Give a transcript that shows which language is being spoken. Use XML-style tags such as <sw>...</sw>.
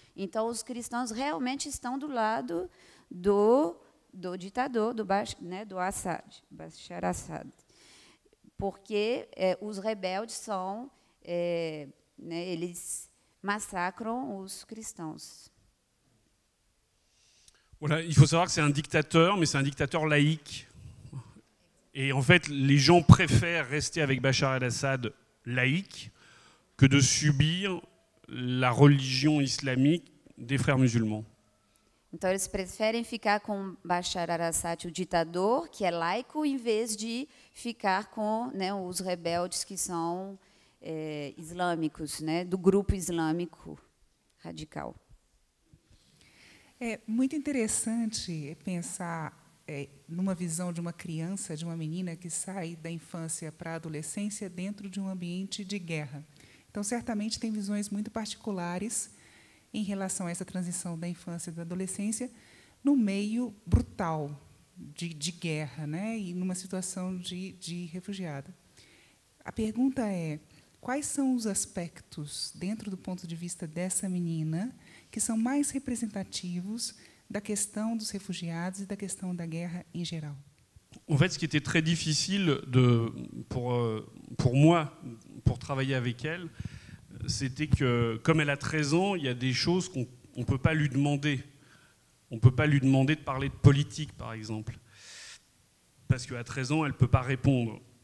<pt>Então, os cristãos realmente estão do lado do ditador, do Assad, Bashar al-Assad. Porque os rebeldes são, né, eles massacram os cristãos.</pt> <fr>Voilà, il faut savoir que c'est un dictateur, mais c'est un dictateur laïque. Et en fait, les gens préfèrent rester avec Bachar el-Assad laïque que de subir la religion islamique des frères musulmans.</fr> <pt>Então, eles preferem ficar com Bashar al-Assad, o ditador, que é laico, em vez de ficar com, né, os rebeldes que são islâmicos, né, do grupo islâmico radical. É muito interessante pensar numa visão de uma criança, de uma menina que sai da infância para a adolescência dentro de um ambiente de guerra. Então, certamente, tem visões muito particulares em relação a essa transição da infância e da adolescência no meio brutal de guerra, né? E numa situação de refugiada. A pergunta é, quais são os aspectos, dentro do ponto de vista dessa menina, que são mais representativos da questão dos</pt> <fr>réfugiés et</fr> <pt>da questão da guerra</pt> <fr>en général? En fait, ce qui était très difficile pour moi, pour travailler avec elle, c'était que, comme elle a 13 ans, il y a des choses qu'on ne peut pas lui demander. On ne peut pas lui demander de parler de politique, par exemple. Parce qu'à 13 ans, elle ne peut pas répondre.</fr>